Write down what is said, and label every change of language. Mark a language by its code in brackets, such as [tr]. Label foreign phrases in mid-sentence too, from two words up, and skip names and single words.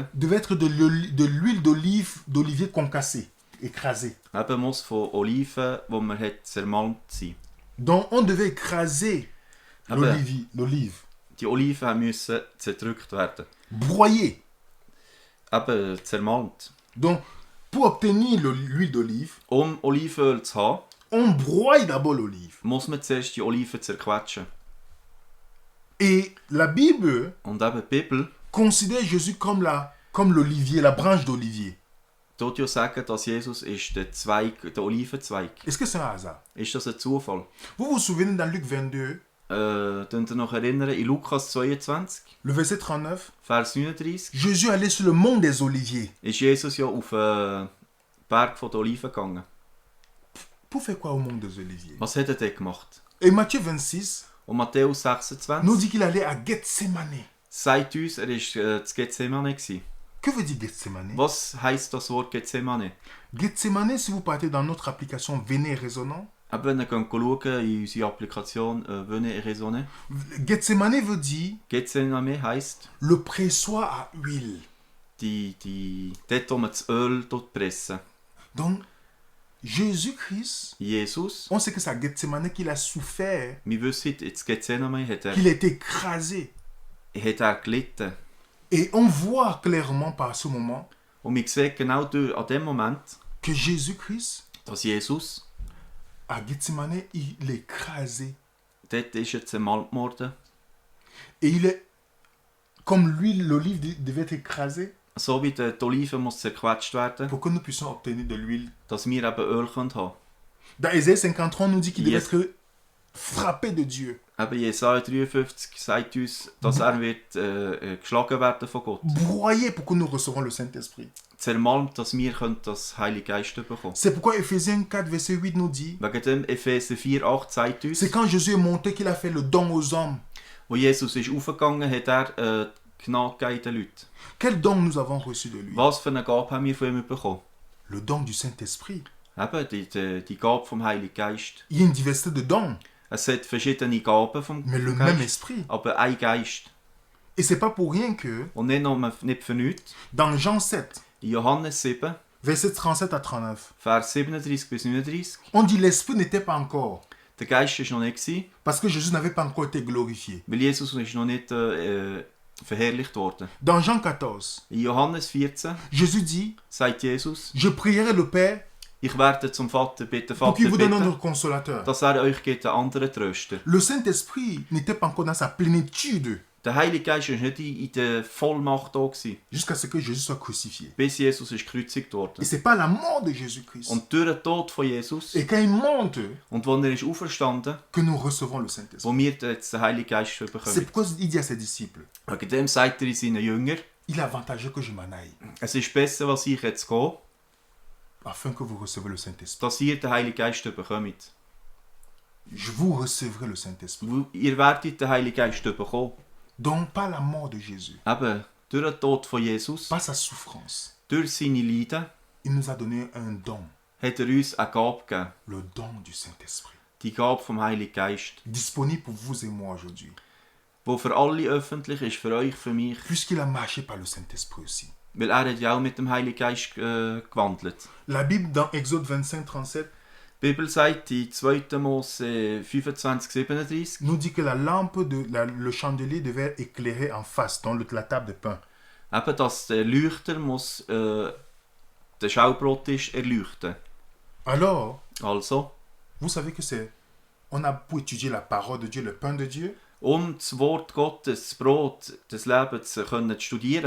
[fr] devait être de l'huile d'olivier concassée, écrasée. [de] eben muss von Oliven, die man hat zermalmt sein. [fr] Donc on devait écraser [de] Aber- [fr] l'olive, [de] Die Oliven müssen zerdrückt werden. [fr] broyer. [de] Eben zermalmt. [fr] Donc pour obtenir l'huile d'olive, [de] Olivenöl zu haben, [fr] on broie d'abord l'olive. [de] muss man zuerst die Oliven zerquetschen. [fr] Et la Bible [de] Und eben die Bibel [fr] considère Jésus comme l'olivier, la branche d'olivier. [de] tut ja sagen, dass Jesus ist der Olivenzweig. [fr] Est-ce que c'est un hasard? [de] Ist das ein Zufall? [fr] Vous vous souvenez dans Luc 22, [de] Könnt ihr noch erinnern, in Lukas 22, [fr] le verset 39, [de] Vers 39, [fr] Jésus allait sur le mont des Oliviers. [de] ist Jesus ja auf den Berg der Oliven gegangen. [fr] Pour faire quoi au mont des Oliviers? [de] Was hat er dort gemacht? [fr] Et Matthieu 26 [de] Und Matthäus [fr] nous 26 dit qu'il allait à Gethsemane. [de] sagt uns, er war zu Gethsemane gewesen. [fr] Que veut dire Gethsemane? [de] Was heisst das Wort Gethsemane? [fr] Gethsemane, si vous partez dans notre application Venez Raisonnant, [de] Aber wenn ihr schauen in unsere Applikation Venez et Raisonnez, [fr] Gethsemane veut dire [de] Gethsemane heisst, [fr] le pressoir à huile. [de] dort, wo man das Öl pressen. [fr] Donc, Jésus-Christ, [de] Jesus, [fr] on sait que c'est à Gethsemane qu'il a souffert, [de] wir wissen, in Gethsemane hat [fr] qu'il a été écrasé. [de] er gelitten. [fr] Et on voit clairement par ce moment [de] Und wir sehen genau an dem Moment, [fr] que Jésus-Christ, [de] dass Jesus, [fr] à Gethsemane, il est écrasé. [de] dort ist er zermalmt worden. [fr] Et il est, comme l'olive devait être écrasée, [de] So wie die Oliven muss zerquetscht werden, [fr] pour que nous puissions obtenir de l'huile. [de] dass wir eben Öl haben können. [fr] Dans Ésaïe 53, on nous dit qu'il devait Yes. être frappé de Dieu, [de] Eben Jesaja 53 sagt uns, dass er wird geschlagen werden von Gott. [fr] broyé pour que nous recevons le Saint-Esprit. [de] Zermalmt, dass wir das Heilige Geist bekommen. [fr] C'est pourquoi Éphésiens 4, verset 8 nous dit, [de] Wegen dem Epheser 4,8 sagt uns, [fr] c'est quand Jésus est monté qu'il a fait le don aux hommes. [de] wo Jesus ist aufgegangen, hat er Gnade gegeben den Leuten. [fr] Quel don nous avons reçu de lui? [de] Was für eine Gabe haben wir von ihm bekommen? [fr] Le don du Saint-Esprit. [de] Eben die Gabe vom Heiligen Geist. [fr] Il y a une diversité de dons, [de] Es hat verschiedene Gaben vom [fr] mais le même [de] Geist, [fr] esprit. [de] aber ein Geist. [fr] Et c'est pas pour rien que [de] Und nicht für nichts. [fr] dans Jean 7, [de] In Johannes 7, [fr] verset 37 à 39, [de] Vers 37 bis 39, [fr] on dit l'esprit n'était pas encore, [de] der Geist war noch nicht gewesen, [fr] parce que Jésus n'avait pas encore été glorifié. [de] weil Jesus ist noch nicht verherrlicht worden. [fr] Dans Jean 14, [de] In Johannes 14 [fr] Jésus dit, [de] sagt Jesus, [fr] je prierai le Père [de] ich werde zum Vater bitten, [fr] pour qu'il [de] Vater [fr] vous donne un [de] bitten, [fr] autre consolateur. [de] dass er euch gibt einen anderen Tröster. [fr] Le Saint-Esprit n'était pas encore dans sa plénitude [de] Der Heilige Geist war nicht in der Vollmacht da gewesen, [fr] jusqu'à ce que Jésus soit crucifié. [de] bis Jesus ist gekreuzigt [fr] Et [de] worden. [fr] c'est pas la mort de Jésus-Christ. [de] Und durch den Tod von Jesus, [fr] Et quand il monte, [de] und als er ist auferstanden, [fr] que nous recevons le Saint-Esprit. [de] wo wir jetzt den Heiligen Geist [fr] C'est [de] bekommen. [fr] pourquoi il dit à ses disciples, [de] Wegen dem sagt er seinen Jüngern, [fr] il est avantageux que je m'en aille, [de] es ist besser, was ich jetzt gehe, [fr] afin que vous recevez le Saint-Esprit. [de] dass ihr den Heiligen Geist bekommt. [fr] Vous recevrez le Saint-Esprit. [de] Ihr werdet den Heiligen Geist bekommen. [fr] Donc par la mort de Jésus, [de] Eben, durch den Tod von Jesus, [fr] par sa souffrance, [de] durch seine Leiden, [fr] il nous a donné un don, [de] hat uns eine Gabe gegeben. [fr] le don du Saint-Esprit, [de] Die Gabe vom Heiligen Geist, [fr] disponible pour vous et moi aujourd'hui, [de] die für alle öffentlich ist, für euch, für mich. [fr] puisqu'il a marché par le Saint-Esprit aussi. [de] Weil er hat ja auch mit dem Heiligen Geist gewandelt. [fr] La Bible dans Exode 25, 37 [de] Die Bibel sagt in 2. Mose 25, 37, [fr] nous dit que la lampe, le chandelier devait éclairer en face, dans la table de pain. [de] eben, dass der Leuchter muss den Schaubrottisch erleuchten. [fr] Alors, [de] Also, [fr] vous savez que on a pour étudier la parole de Dieu, le pain de Dieu, [de] das Wort Gottes, das Brot des Lebens zu studieren,